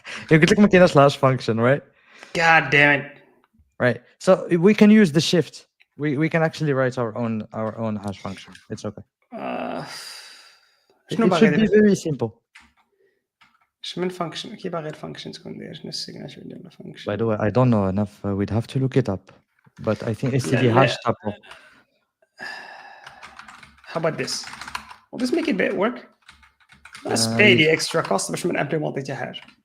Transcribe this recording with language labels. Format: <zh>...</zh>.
<ar>قلت لك ما كايناش الهاش فانكشن, right?</ar> <en>God damn it. Right. So we can use the shift. We can actually write our own hash function. It's okay. It should be very simple.</en> <ar>من function كي باغي الفانكشن تكون داير شنو السيغناتور ديال الفانكشن.</ar> <en>By the way, I don't know enough. We'd have to look it up. But I think std hash tuple. How about this? Will this make it work? Let's pay the extra cost</en> <ar>باش ما نimplementي حتى حاجه.</ar>